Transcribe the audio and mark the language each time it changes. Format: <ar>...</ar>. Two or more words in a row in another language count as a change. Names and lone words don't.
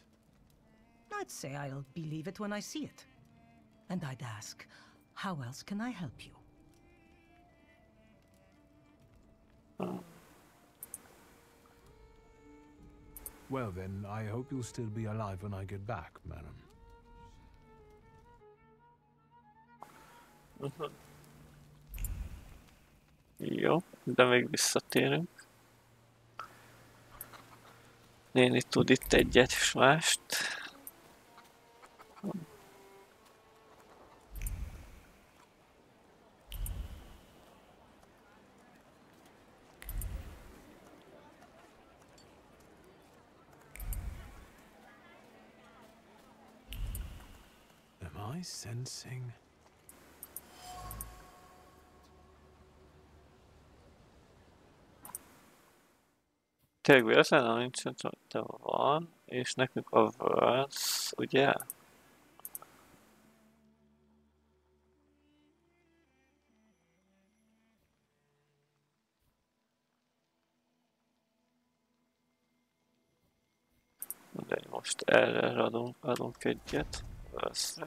<en>I'd say I'll believe it when I see it. And I'd ask, how else can I help you? Well then, I hope you'll still be alive when I get back, madam.</en> <hu>Jó, de még visszatérünk. Néni tud itt egyet és mást.</hu> <en>Am I sensing?</en> <hu>Tényleg véletlenül nincsen, de van, és nekünk a words, ugye? De most erre adunk egyet, words-re.</hu>